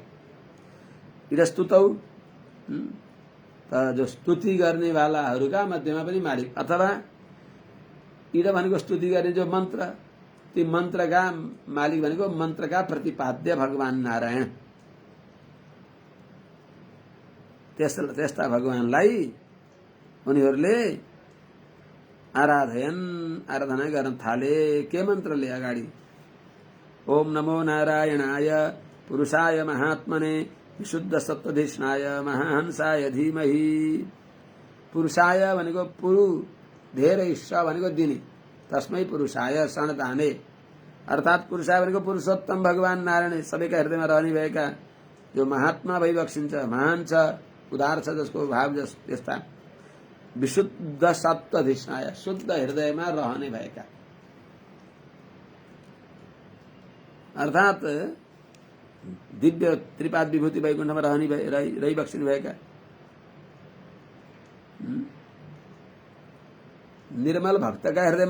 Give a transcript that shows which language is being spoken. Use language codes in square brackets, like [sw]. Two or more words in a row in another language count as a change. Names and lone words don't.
[sa] इद स्तुतौ [ne] जो स्तुति गर्ने वालाहरूका मध्येमा पनि मालिक, अथवा इद भनेको स्तुति गर्ने जो मन्त्र, ती मन्त्रका मालिक भनेको मन्त्रका प्रतिपाद्य भगवान नारायण। त्यस्ता भगवानलाई उनीहरूले आराधना गर्न थाले। के मन्त्रले? [sa] अगाडि ओम नमो नारायणाय पुरुषाय महात्मने विशुद्ध सत्वधिष्णाय महाहंसाय धीमहि। [ne] पुरुषाय भनेको पुरु, धेरै, स भनेको दिने, [sa] तस्मै पुरुषाय शरणदाने, [ne] अर्थात पुरुषाय भनेको पुरुषोत्तम भगवान नारायण सबैका हृदयमा रहने भएका, जो महात्मा भइबक्सिन्छ, महान छ, उदार छ, जसको भाव त्यस्ता [sa] विशुद्ध सत्वधिष्णाय, [ne] शुद्ध हृदयमा रहने भएका, अर्थात दिव्य त्रिपाद विभूति वैकुण्ठमा रहिबक्सिनु भएका, निर्मल भक्तका हृदयमा